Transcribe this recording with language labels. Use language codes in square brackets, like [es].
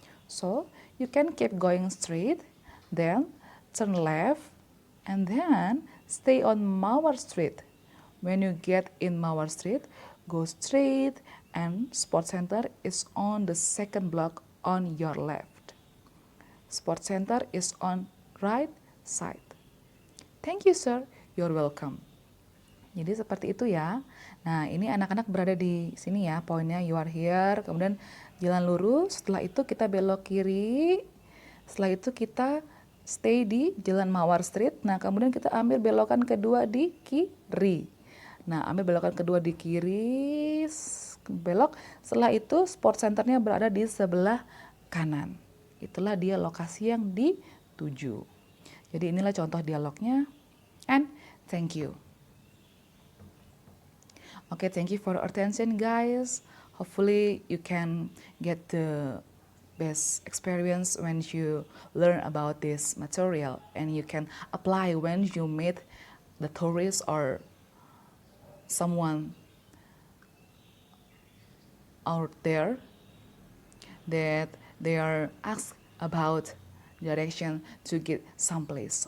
[en] So, you can keep going straight, then turn left, and then stay on Mawar Street. When you get in Mawar Street, go straight, and sports center is on the second block on your left. Sports center is on right side. Thank you, sir. You're welcome. [id] Jadi seperti itu ya. Nah, ini anak-anak berada di sini ya, poinnya [en] you are here, [id] kemudian jalan lurus, setelah itu kita belok kiri, setelah itu kita stay di Jalan Mawar Street. Nah, kemudian kita ambil belokan kedua di kiri. Nah, ambil belokan kedua di kiri, belok. Setelah itu sport centernya berada di sebelah kanan. Itulah dia lokasi yang dituju. Jadi inilah contoh dialognya. [en] And thank you. Okay, thank you for your attention, guys. Hopefully you can get the best experience when you learn about this material, and you can apply when you meet the tourist or someone out there that they are asked about direction to get someplace.